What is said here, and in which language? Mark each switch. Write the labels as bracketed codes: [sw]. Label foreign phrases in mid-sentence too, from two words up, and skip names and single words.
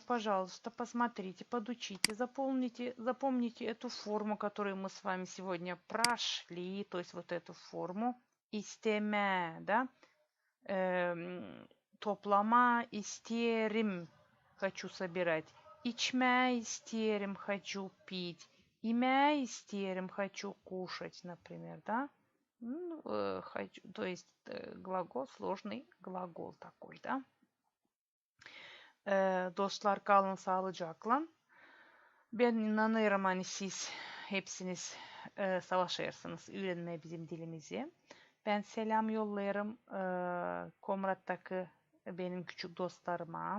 [ru] Пожалуйста, посмотрите, подучите, запомните эту форму, которую мы с вами сегодня прошли, то есть вот эту форму. İsteme, да? [gag] Toplama isterim, [ru] хочу собирать. [gag] İçme isterim, [ru] хочу пить. [gag] Yeme isterim, [ru] хочу кушать, например, да? Хочу, то есть глагол, сложный gлагол такой, да? [gag] Dostlar kalın sağlıcakla. Ben inanıyorum hani siz hepsiniz savaşırsınız öğrenmeye bizim dilimizi. Ben selam yollarım Komrat'taki benim küçük dostlarıma.